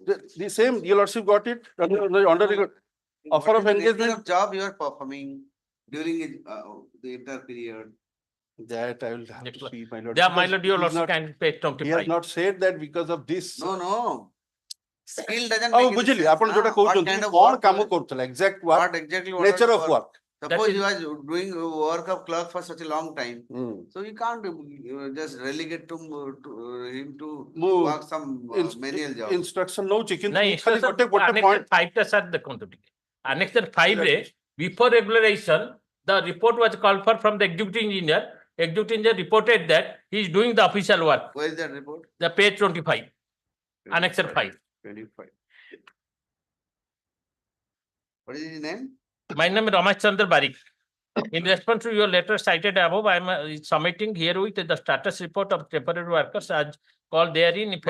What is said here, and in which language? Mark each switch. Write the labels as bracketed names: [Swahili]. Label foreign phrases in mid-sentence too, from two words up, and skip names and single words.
[English] the same, your lordship got it under offer What of is the nature engagement. of job you are performing during the entire period? That I will have to see, my lord. Yeah, my because lord, your he's lordship not- can pay He 25. has not said that because of this. No. Skill doesn't Oh, make any [Odia] ବୁଝିଲି [English] sense. [Odia] ଆପଣ ଯୋଉଟା [English] What [Odia] କହୁଛନ୍ତି [English] kind of [Odia] କଣ [English] work [Odia] କାମ [English] was- କରୁଥିଲା exact work, What exactly what nature was of the work. Suppose is- you are doing work of clerk for such a long time, Hmm. so you can't just relegate to him to [Odia] ମୁଁ [English] work some manual job. [Odia] instruction ନଉଛି କିନ୍ତୁ ନାଇଁ ମୁଁ ଖାଲି ଗୋଟେ [English] Annexure point 5 [Odia] ଟା ସାର୍ ଦେଖନ୍ତୁ ଟିକେ [English] Annexure 5 ରେ before regularization the report was called for from the executive engineer. Executive engineer reported that he is doing the official work. Where is that report? The page 25, Annexure 5. 25. What is his name? My name is Ramesh Chandra Barik. In response to your letter cited above, I am submitting herewith the status report of temporary workers as called therein in